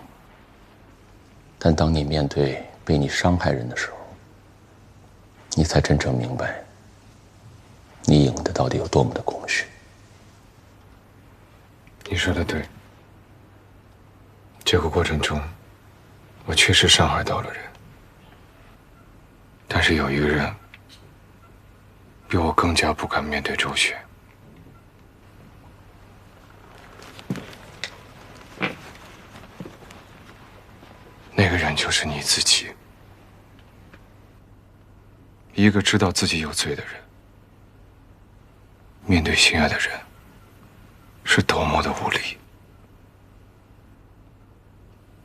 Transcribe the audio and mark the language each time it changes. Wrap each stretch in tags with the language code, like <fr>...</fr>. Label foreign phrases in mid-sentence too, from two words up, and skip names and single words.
<zh>但當你面對被你傷害人的時候，你才真正明白你贏的到底有多麼的空虛。你說的對，這個過程中，我確實傷害到了人，但是有一個人比我更加不敢面對周雪。那個人就是你自己，一個知道自己有罪的人，面對心愛的人，是多麼的無力。</zh>